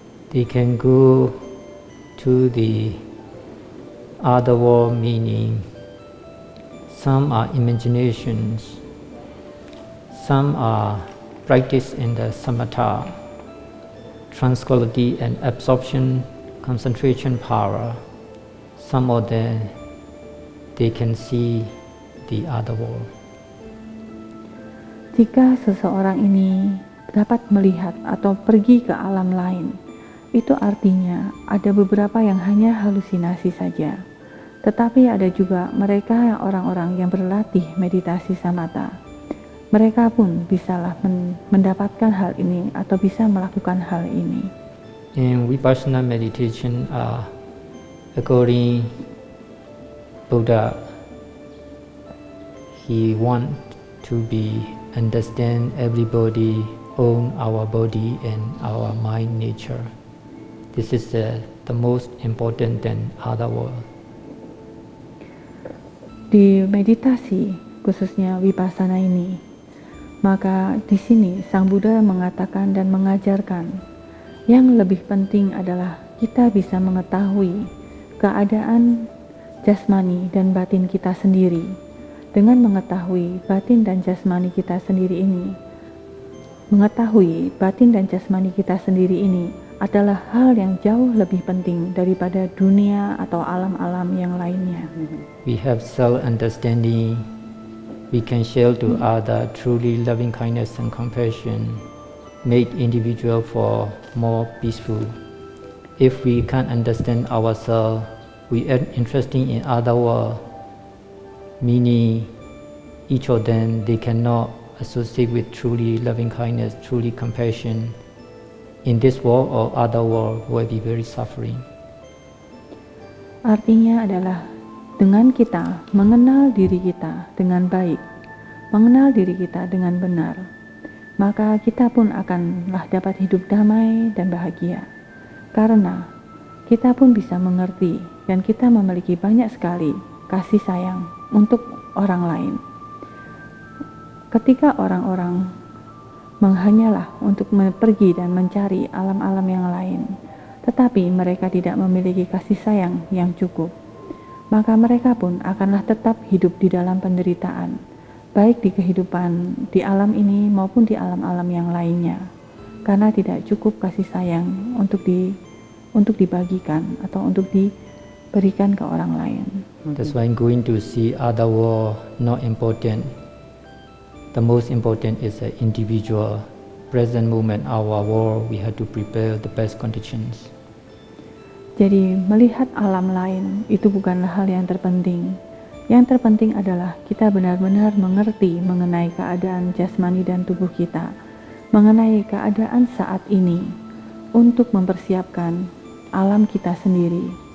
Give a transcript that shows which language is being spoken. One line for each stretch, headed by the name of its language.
English: They can go to the other world, meaning some are imaginations, some are practice in the samatha, tranquility and absorption, concentration power. Some of them, they can see the other world.
Indonesian: Jika seseorang ini dapat melihat atau pergi ke alam lain, itu artinya ada beberapa yang hanya halusinasi saja. Tetapi ada juga mereka orang-orang yang berlatih meditasi samatha. Mereka pun bisalah mendapatkan hal ini atau bisa melakukan hal ini.
English: In Vipassana meditation, according Buddha, he want to be understand everybody own our body and our mind nature. This is the most important than other world.
Indonesian: Di meditasi, khususnya Vipassana ini, maka di sini Sang Buddha mengatakan dan mengajarkan yang lebih penting adalah kita bisa mengetahui keadaan jasmani dan batin kita sendiri. Dengan mengetahui batin dan jasmani kita sendiri ini, mengetahui batin dan jasmani kita sendiri ini adalah hal yang jauh lebih penting daripada dunia atau alam-alam yang lainnya.
English: We have self-understanding. We can share to other truly loving kindness and compassion, make individual for more peaceful. If we can't understand ourselves, we are interested in other world, meaning each of them, they cannot associate with truly loving kindness, truly compassion. In this world or other world will be very suffering.
Indonesian: Artinya adalah dengan kita mengenal diri kita dengan baik, mengenal diri kita dengan benar, maka kita pun akanlah dapat hidup damai dan bahagia. Karena kita pun bisa mengerti dan kita memiliki banyak sekali kasih sayang untuk orang lain. Ketika orang-orang menghanyalah untuk pergi dan mencari alam-alam yang lain, tetapi mereka tidak memiliki kasih sayang yang cukup, maka mereka pun akanlah tetap hidup di dalam penderitaan, baik di kehidupan di alam ini maupun di alam-alam yang lainnya. karena tidak cukup kasih sayang untuk dibagikan atau untuk diberikan ke orang lain.
English: That's why going to see other world not important. The most important is the individual present moment, our world. We have to prepare the best conditions.
Indonesian: Jadi melihat alam lain itu bukanlah hal yang terpenting. Yang terpenting adalah kita benar-benar mengerti mengenai keadaan jasmani dan tubuh kita, mengenai keadaan saat ini untuk mempersiapkan alam kita sendiri.